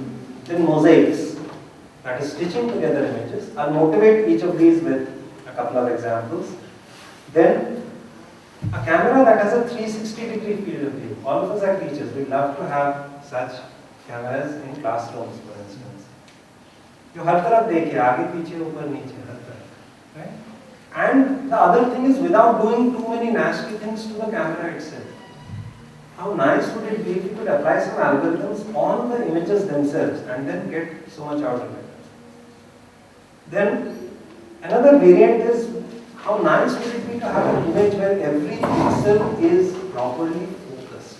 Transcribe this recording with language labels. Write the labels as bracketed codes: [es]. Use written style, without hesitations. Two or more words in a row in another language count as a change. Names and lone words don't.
[en] Then mosaics, that is stitching together images. I'll motivate each of these with a couple of examples. Then a camera that has a 360-degree field of view. All of us are teachers, we'd love to have such cameras in classrooms, for instance. [hi] You हर तरफ़ देखिए, आगे पीछे, ऊपर नीचे, हर तरफ़, [en] right? And the other thing is, without doing too many nasty things to the camera itself. How nice would it be if you could apply some algorithms on the images themselves and then get so much out of it. Then another variant is, how nice would it be to have an image where every pixel is properly focused.